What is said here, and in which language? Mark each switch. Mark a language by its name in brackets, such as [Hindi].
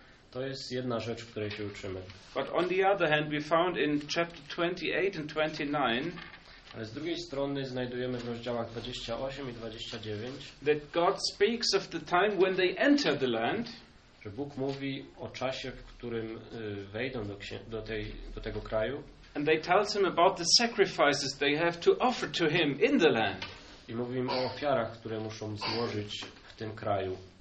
[Polish] To jest jedna rzecz, której się uczymy. [English] But on the other hand, we found in chapter 28 and 29. [Polish] Ale z drugiej strony znajdujemy w rozdziałach 28 i 29. [English] That God speaks of the time when they enter the land. [Polish] Że Bóg mówi o czasie, w którym wejdą do tego kraju. [English] And they tell him about the sacrifices they have to offer to him in the land. [Polish] I mówi im o ofiarach, które muszą złożyć w tym kraju.